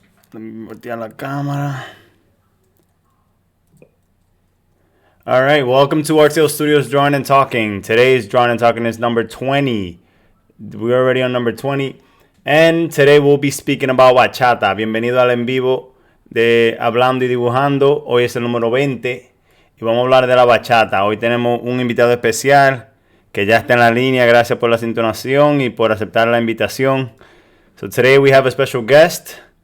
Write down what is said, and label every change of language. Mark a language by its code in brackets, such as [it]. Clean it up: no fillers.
[es] Voltear la cámara. [en] Alright, welcome to Artclstudios Drawing and Talking. Today's Drawing and Talking is number 20. We're already on number 20. And today we'll be speaking about bachata. [es] Bienvenido al en vivo de Hablando y Dibujando. Hoy es el número 20 y vamos a hablar de la bachata. Hoy tenemos un invitado especial que ya está en la línea. Gracias por la sintonación y por aceptar la invitación. [en] So today we have a special guest.